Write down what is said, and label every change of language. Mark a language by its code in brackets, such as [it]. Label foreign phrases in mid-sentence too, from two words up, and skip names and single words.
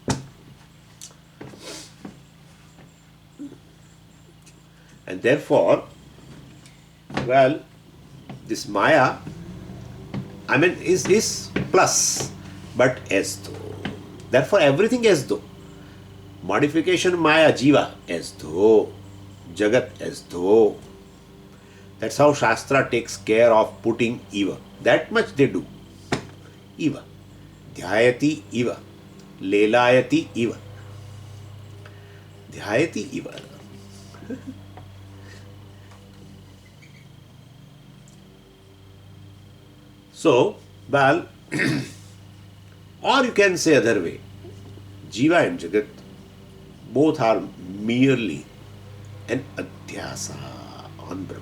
[en] And therefore, well, this Maya, is plus, but as though. Therefore, everything as though. Modification Maya, Jiva, as though. Jagat, as though. That's how Shastra takes care of putting Iva. That much they do. [sa] Iva. Dhyayati Iva. Lelayati Iva. Dhyayati Iva. [en] So, well, or you can say other way, Jiva and Jagat both are merely an adhyasa on Brahman.